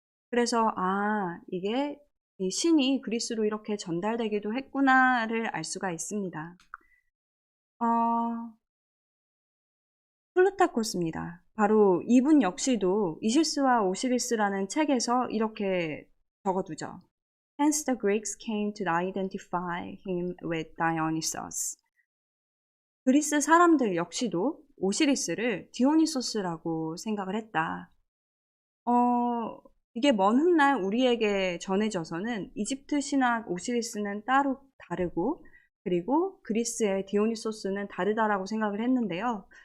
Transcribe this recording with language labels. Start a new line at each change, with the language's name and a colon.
Korean: 그래서 이게 이 신이 그리스로 이렇게 전달되기도 했구나를 알 수가 있습니다. 플루타코스입니다. 바로 이분 역시도 이시스와 오시리스라는 책에서 이렇게 적어두죠.
English: Hence the Greeks came to identify him with Dionysus.
Korean: 그리스 사람들 역시도 오시리스를 디오니소스라고 생각을 했다. 이게 먼 훗날 우리에게 전해져서는 이집트 신학 오시리스는 따로 다르고 그리고 그리스의 디오니소스는 다르다라고 생각을 했는데요.